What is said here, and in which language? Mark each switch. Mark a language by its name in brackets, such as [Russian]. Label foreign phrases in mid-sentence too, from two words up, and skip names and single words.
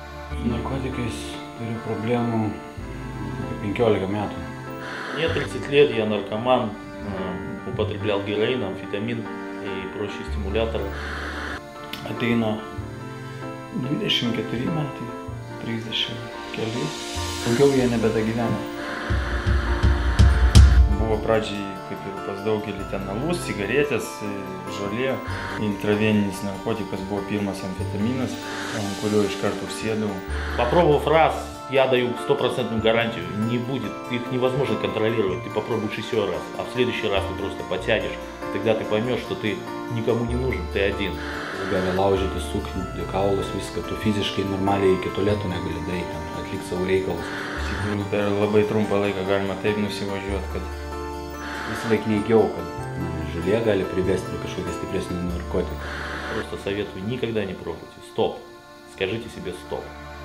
[Lithuanian] Su narkotikais turiu problemų 15 metų. [Russian] Мне 30 лет, я наркоман, употреблял героин, амфетамин и прочие стимуляторы. [Lithuanian] Ateina 24 metai, 30 keli, daugiau jie nebedagyvena. Buvo pradžiai, kaip ir pas daugelį, ten alus, cigaretės, žolė. Intraveninis narkotikas buvo pirmas amfетамиnas, ant kurio iš karto sėdau. [Russian] Попробовав раз, я даю стопроцентную гарантию, не будет, их невозможно контролировать. Ты попробуешь еще раз, а в следующий раз ты просто потянешь. Тогда ты поймешь, что ты никому не нужен, ты один. [Lithuanian] Gali laužyti suknių, kaulus, viską, tu fiziškai normaliai iki tualeto negali daryti, atlikti savo reikalus. Iš tikrųjų, per labai trumpą laiką galima taip nusivažiuoti, kad Visą laiką neigiau, kad žolė gali privesti prie kažkokio stipresnio narkotiko. [Russian] Просто советую, никогда не пробуйте. Стоп. Скажите себе стоп.